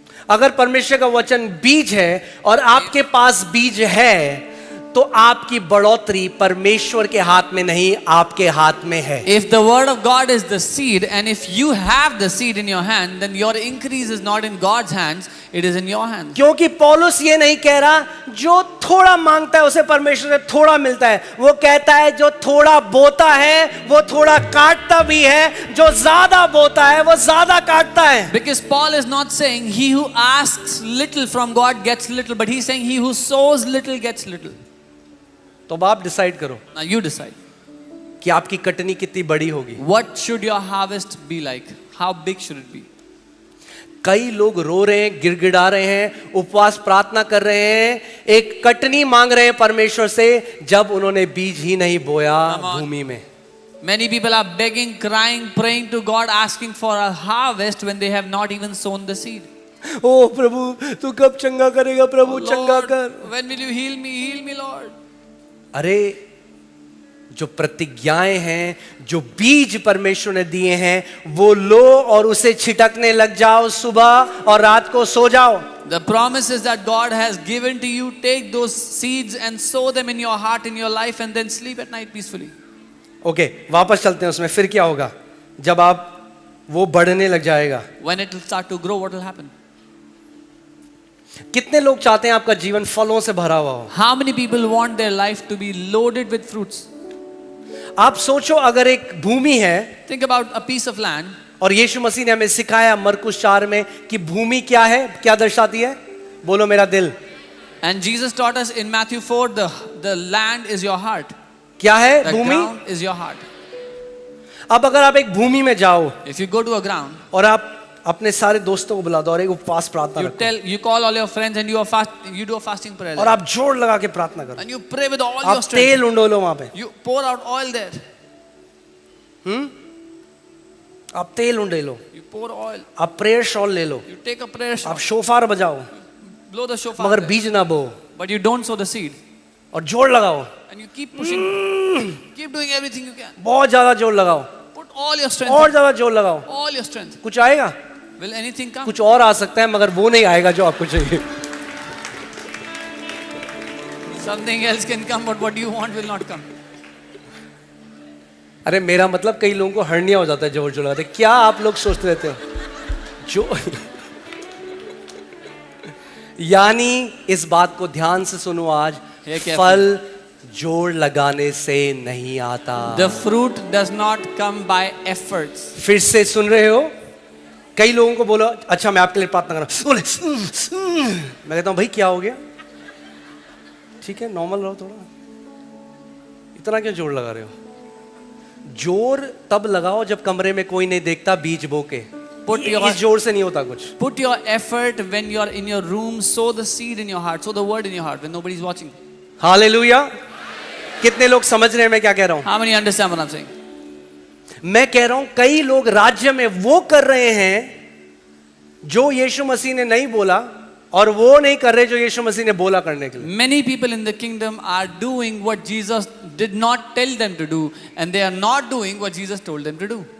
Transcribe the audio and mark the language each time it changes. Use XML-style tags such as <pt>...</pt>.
<hi>अगर परमेश्वर का वचन बीज है और आपके पास बीज है, तो आपकी बढ़ोतरी परमेश्वर के हाथ में नहीं, आपके हाथ में है।</hi> <en>If the word of God is the seed, and if you have the seed in your hand, then your increase is not in God's hands, it is in your hands.</en> <hi>क्योंकि पौलुस ये नहीं कह रहा जो थोड़ा मांगता है उसे परमेश्वर से थोड़ा मिलता है। वो कहता है जो थोड़ा बोता है वो थोड़ा काटता भी है, जो ज्यादा बोता है वो ज्यादा काटता है।</hi> <en>Because Paul is not saying he who asks little from God gets little, but he's saying he who sows little gets little.</en> <hi>तो अब आप डिसाइड करो</hi> <en>Now you decide.</en> <hi>कि आपकी कटनी कितनी बड़ी होगी।</hi> <en>What should your harvest be like? How big should it be?</en> <hi>कई लोग रो रहे हैं, गिड़गिड़ा रहे हैं, उपवास प्रार्थना कर रहे हैं, एक कटनी मांग रहे हैं परमेश्वर से, जब उन्होंने बीज ही नहीं बोया</hi> <en>Come on.</en> <hi>भूमि में।</hi> <en>Many people are begging, crying, praying to God, asking for a harvest when they have not even sown the seed.</en> <hi>ओ प्रभु तू कब चंगा करेगा? प्रभु चंगा</hi> <en>Lord,</en> <hi>कर।</hi> <en>when will you heal me, Lord?</en> <hi>अरे जो प्रतिज्ञाएं हैं, जो बीज परमेश्वर ने दिए हैं, वो लो और उसे छिटकने लग जाओ। सुबह और रात को सो जाओ।</hi> <en>The promises that God has given to you, take those seeds and sow them in your heart, in your life, and then sleep at night peacefully.</en> <hi>Okay, वापस चलते हैं उसमें। फिर क्या होगा जब आप वो बढ़ने लग जाएगा?</hi> <en>When it will start to grow, what will happen?</en> <hi>कितने लोग चाहते हैं आपका जीवन फलों से भरा हुआ हो?</hi> <en>How many people want their life to be loaded with fruits?</en> <hi>आप सोचो, अगर एक भूमि है</hi> <en>Think about a piece of land,</en> <hi>और यीशु मसीह ने हमें सिखाया मरकुस 4 में कि भूमि क्या है, क्या दर्शाती है? बोलो मेरा दिल।</hi> <en>and Jesus taught us in Matthew 4, the land is your heart.</en> <hi>क्या है</hi> <en>The</en> <hi>Bhumi?</hi> <en>ground is your heart.</en> <hi>अब अगर आप एक भूमि में जाओ</hi> <en>If you go to a ground,</en> <hi>और आप अपने सारे दोस्तों को बुला दो और एक उपवास प्रार्थना रखो,</hi> <en>you call all your friends and you do a fasting prayer.</en> <hi>और आप जोर लगा के प्रार्थना करो,</hi> <en>And you pray with all your</en> <hi>आप</hi> <en>strength.</en> <hi>तेल उंडोलो वहां पे,</hi> <en>You pour out oil there.</en> <hi>आप तेल उंडेलो,</hi> <en>You pour oil.</en> <hi>आप प्रेयर शॉल ले लो,</hi> <en>You take a prayer</en> <hi>आप</hi> <en>shawl.</en> <hi>शोफार बजाओ,</hi> <en>Blow the shofar.</en> <hi>मगर</hi> <en>there.</en> <hi>बीज ना बो,</hi> <en>But you don't sow the seed.</en> <hi>और जोर लगाओ,</hi> <en>And you keep pushing. Keep doing everything you can.</en> <hi>बहुत ज्यादा जोर लगाओ,</hi> <en>Put all your strength.</en> <hi>और ज्यादा जोर लगाओ।</hi> <en>All your strength.</en> <hi>कुछ आएगा?</hi> <en>Will anything come?</en> <hi>कुछ और आ सकता है, मगर वो नहीं आएगा जो आपको चाहिए।</hi> <en>Something else can come, but what you want will not come.</en> <hi>अरे मेरा मतलब कई लोगों को हर्निया हो जाता है जोर जोर लगाते। क्या आप लोग सोचते रहते हो जो यानी इस बात को ध्यान से सुनो आज, ये क्या फल जोर लगाने से नहीं आता।</hi> <en>The fruit does not come by efforts.</en> <hi>फिर से सुन रहे हो? कई लोगों को बोलो अच्छा मैं आपके लिए प्रार्थना कर रहा हूं, बोले मैं कहता हूं भाई क्या हो गया? ठीक है नॉर्मल रहो थोड़ा, इतना क्यों जोर लगा रहे हो? जोर तब लगाओ जब कमरे में कोई नहीं देखता, बीज बो के।</hi> <en>Put your-</en> <hi>इस जोर से नहीं होता कुछ।</hi> <en>Put your effort when you are in your room. Sow the seed in your heart. Sow the word in your heart when nobody is watching.</en> <hi>Hallelujah. कितने लोग समझ रहे हैं मैं क्या कह रहा हूं?</hi> <en>How many understand what I'm saying?</en> <hi>मैं कह रहा हूं कई लोग राज्य में वो कर रहे हैं जो यीशु मसीह ने नहीं बोला, और वो नहीं कर रहे जो यीशु मसीह ने बोला करने के लिए।</hi> <en>Many people in the kingdom are doing what Jesus did not tell them to do, and they are not doing what Jesus told them to do.</en>